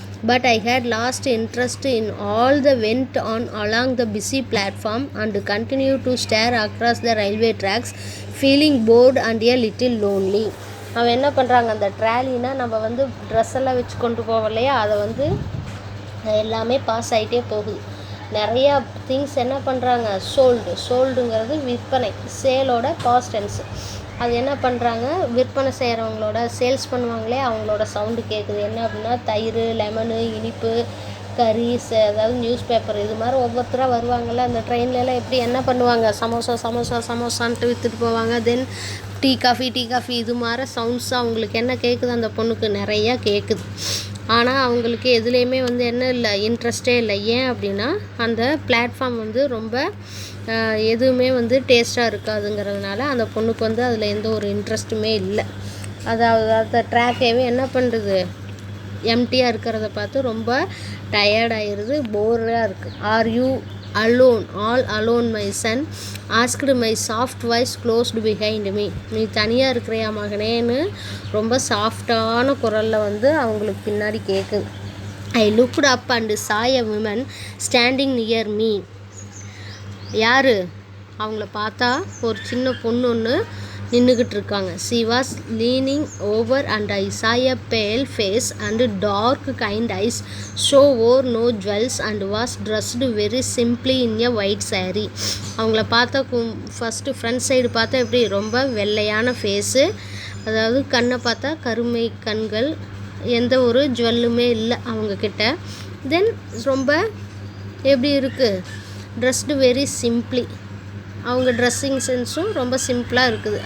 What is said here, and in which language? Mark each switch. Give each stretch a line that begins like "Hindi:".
English: But I had lost interest in all the went on along the busy platform and continued to stare across the railway tracks, feeling bored and a little lonely.
Tamil: அவன் என்ன பண்ணுறாங்க, அந்த ட்ராலினா நம்ம வந்து dress எல்லாம் வச்சு கொண்டு போவோம் இல்லையா, அதை வந்து எல்லாமே பாஸ் ஆகிட்டே போகுது. நிறையா திங்ஸ் என்ன பண்ணுறாங்க, சோல்டுங்கிறது விற்பனை, சேலோட பாஸ்ட் டென்ஸ். அது என்ன பண்ணுறாங்க, விற்பனை செய்கிறவங்களோட சேல்ஸ் பண்ணுவாங்களே அவங்களோட சவுண்டு கேட்குது. என்ன அப்படின்னா, தயிர், லெமனு, இனிப்பு, கறி, அதாவது நியூஸ் பேப்பர், இது மாதிரி ஒவ்வொருத்தராக வருவாங்கள்ல. அந்த ட்ரெயின்லலாம் எப்படி என்ன பண்ணுவாங்க, சமோசான்ட்டு விற்றுட்டு போவாங்க. தென் டீ காஃபி இது மாதிரி சவுண்ட்ஸ் அவங்களுக்கு என்ன கேட்குது, அந்த பொண்ணுக்கு நிறையா கேட்குது. ஆனால் அவங்களுக்கு எதுலேயுமே வந்து என்ன இல்லை, இன்ட்ரெஸ்டே இல்லை. ஏன் அப்படின்னா, அந்த பிளாட்ஃபார்ம் வந்து ரொம்ப எதுவுமே வந்து டேஸ்ட்டாக இருக்காதுங்கிறதுனால அந்த பொண்ணுக்கு வந்து அதில் எந்த ஒரு இன்ட்ரெஸ்ட்டுமே இல்லை. அதாவது அந்த ட்ராக்கேவே என்ன பண்ணுறது, எம்டியாக இருக்கிறத பார்த்து ரொம்ப டயர்டாகிடுது, போராக இருக்குது.
English: Are you alone, all alone my son, asked my soft voice closed behind me.
Tamil: நீ தனியாக இருக்கிறியா மகனேன்னு ரொம்ப சாஃப்டான குரலில் வந்து அவங்களுக்கு பின்னாடி கேட்குது.
English: I looked up and saw a woman standing near me.
Tamil: யார், அவங்கள பார்த்தா ஒரு சின்ன பொண்ணு ஒன்று நின்றுக்கிட்டு இருக்காங்க.
English: She was leaning over and I saw a pale face and dark kind eyes. She wore no jewels and was dressed very simply in a white saree.
Tamil: அவங்கள பார்த்தா ஃபஸ்ட்டு ஃப்ரண்ட் சைடு பார்த்தா எப்படி ரொம்ப வெள்ளையான ஃபேஸு, அதாவது கண்ணை பார்த்தா கருமை கண்கள், எந்த ஒரு ஜுவல்லுமே இல்லை அவங்கக்கிட்ட. தென் ரொம்ப எப்படி இருக்குது,
English: dressed very simply,
Tamil: அவங்க ட்ரெஸ்ஸிங் சென்ஸும் ரொம்ப சிம்பிளாக இருக்குது.